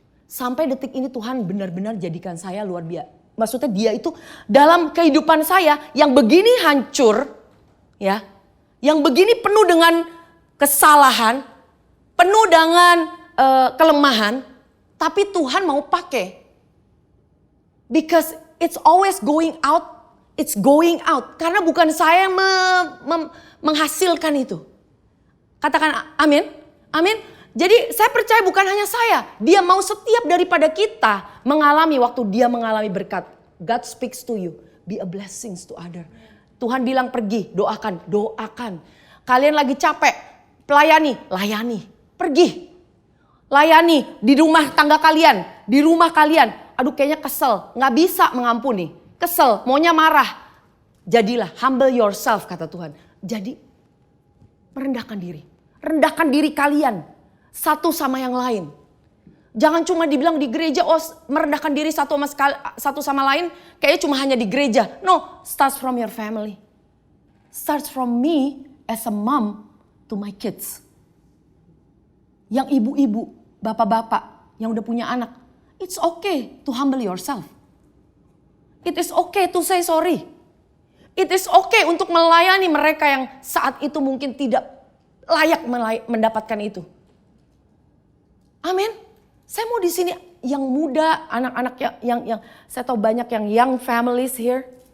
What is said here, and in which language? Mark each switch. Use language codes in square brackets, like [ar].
[id] Sampai detik ini Tuhan benar-benar jadikan saya luar biasa. Maksudnya dia itu dalam kehidupan saya yang begini hancur, ya, yang begini penuh dengan kesalahan, penuh dengan kelemahan, tapi Tuhan mau pakai. [en] Because it's always going out, it's going out. [id] Karena bukan saya yang menghasilkan itu. Katakan amin, amin. Jadi saya percaya bukan hanya saya. Dia mau setiap daripada kita mengalami waktu dia mengalami berkat. [en] God speaks to you. Be a blessings to other. [id] Tuhan bilang pergi, doakan, doakan. Kalian lagi capek, pelayani, layani. Pergi, layani di rumah tangga kalian, di rumah kalian. Aduh kayaknya kesel, gak bisa mengampuni. Kesel, maunya marah. Jadilah [en] humble yourself [id] kata Tuhan. Jadi merendahkan diri. Rendahkan diri kalian. Satu sama yang lain. Jangan cuma dibilang di gereja, merendahkan diri satu sama lain. Kayaknya cuma hanya di gereja. [en] No, starts from your family. Starts from me as a mom to my kids. [id] Yang ibu-ibu, bapak-bapak yang udah punya anak. [en] It's okay to humble yourself. It is okay to say sorry. It is okay [id] untuk melayani mereka yang saat itu mungkin tidak layak mendapatkan itu. Amin. Saya mau di sini yang muda, anak-anak yang saya tahu banyak yang [en] young families here.